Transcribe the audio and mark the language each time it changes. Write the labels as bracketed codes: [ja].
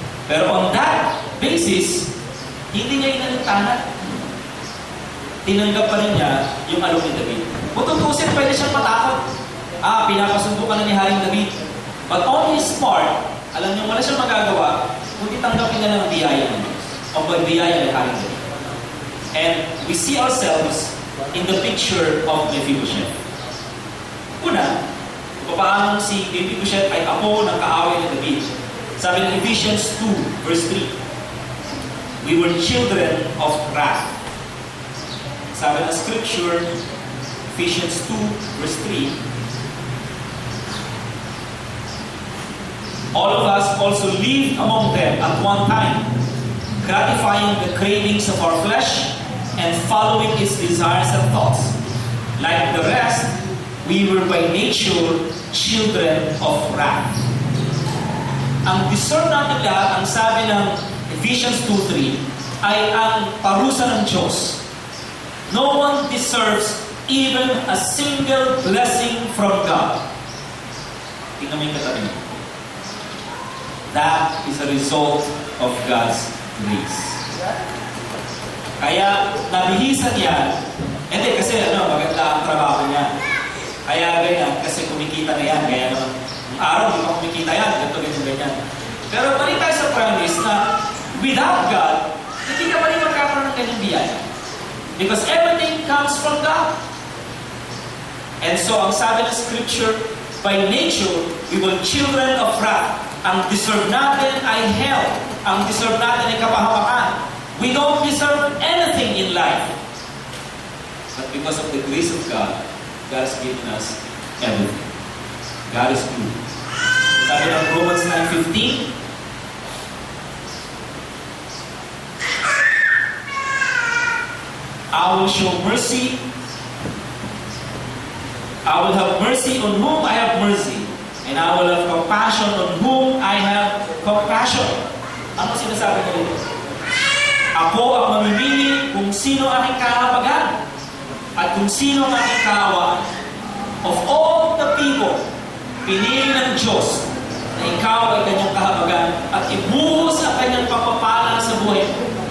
[tl] Pero [en] on that basis, [tl] hindi niya inalintana. Tinanggap pa rin niya yung alok ni David. Kung tutusin, pwede siyang matakot. Pinapasundo ka na ni Haring David. [en] But on his part, [tl] alam niyo, wala siyang magagawa, kundi tanggapin na lang ang biyaya ng Diyos. O biyaya ni Haring David. [en] And we see ourselves in the picture of Mephibosheth. [tl] Una, paano si Mephibosheth ay apo ng kaaway ni David. Sabi ng [en] Ephesians 2, verse 3, we were children of wrath. [tl] Sabi ng [en] scripture, Ephesians 2, verse 3, all of us also lived among them at one time, gratifying the cravings of our flesh and following its desires and thoughts. Like the rest, we were by nature children of wrath. [tl] Ang deserve natin lahat, ang sabi ng Ephesians 2:3, ay ang parusa ng Diyos. [en] No one deserves even a single blessing from God. [tl] Tingnan mo yung katabi niyo. [en] That is a result of God's grace. [tl] Kaya nabihisan yan, hindi kasi maganda ang trabaho niya. Kaya ganyan, kasi kumikita na yan. Kaya naman, ang araw, hindi pa kumikita yan. Ganyan. Pero balik tayo sa promise na [en] without God, [tl] hindi ka pa rin magkakaroon ng kanyang biyaya. [en] Because everything comes from God. And so, [tl] ang sabi ng [en] scripture, by nature, we were children of wrath. [tl] Ang deserve natin ay hell. Ang deserve natin ay kapahamakan. [en] We don't deserve anything in life. But because of the grace of God, God has given us everything. God is good. [tl] Sabi ng [en] Romans 9:15, I will show mercy. I will have mercy on whom I have mercy. And I will have compassion on whom I have compassion. [tl] Ano sinasabi niya dito? Ako ang mamimili kung sino ang aking kahabagan at kung sino ang aking kaawaan. [en] Of all the people, [tl] pinili ng Diyos na ikaw ay kanyang kahabagan at ibuhos ang kanyang pagpapala sa buhay mo.